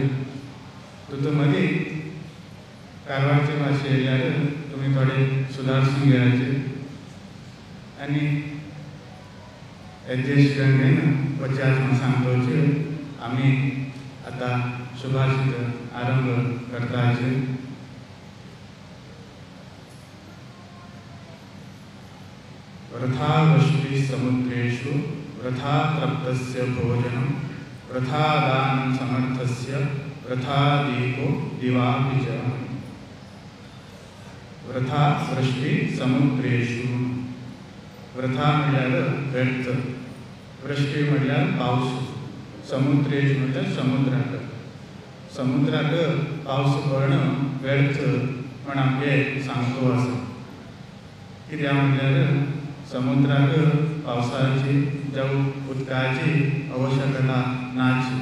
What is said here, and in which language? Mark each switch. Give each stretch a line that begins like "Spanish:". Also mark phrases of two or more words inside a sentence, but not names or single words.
Konkani: तुमचे मदीं कारवारचे भाशे येयल्यार तुमी थोडे सुदारसून घेवचे आनी एडजस्ट करून वचात म्हूण सांगपाचे। आमी आतां शुभाशीत आरंभ करताचे।
Sanskrit: वृथा वृष्टि समुद्रेषु वृथा तप्तस्य भोजनं वृथा दानं समर्थस्य वृथा दीपो दिवापि च। वृथा वृष्टि समुद्रेषु,
Konkani: वृथा म्हळ्यार व्यर्थ, वृष्टि म्हळ्यार पावस, समुद्रेषु म्हळ्यार समुद्राक। समुद्राक पावस पडणं व्यर्थ म्हण आमगे सांगतो आसा। कित्याक म्हळ्यार समुद्राक पावसाची जावं उदकाची आवश्यकता नाची।